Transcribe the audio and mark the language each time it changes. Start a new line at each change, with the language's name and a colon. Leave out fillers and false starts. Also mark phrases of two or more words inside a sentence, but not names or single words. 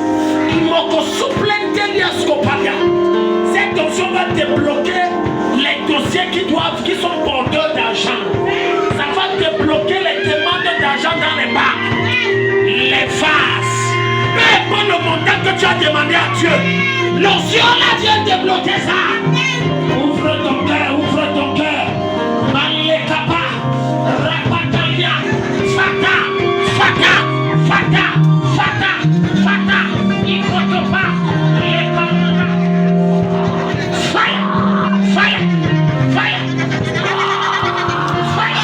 French: Cette onction va débloquer les dossiers qui sont porteurs d'argent. Ça va débloquer les demandes d'argent dans les banques. Les vases. Peu importe le montant que tu as demandé à Dieu. L'onction là vient débloquer ça. Ouvre ton cœur, ouvre ton cœur. Malekapa, Rapatalia, Fata, Fata, Fata, Fata, Fata, Ikotopa, Lekamana.
English: Fire, fire, fire, fire.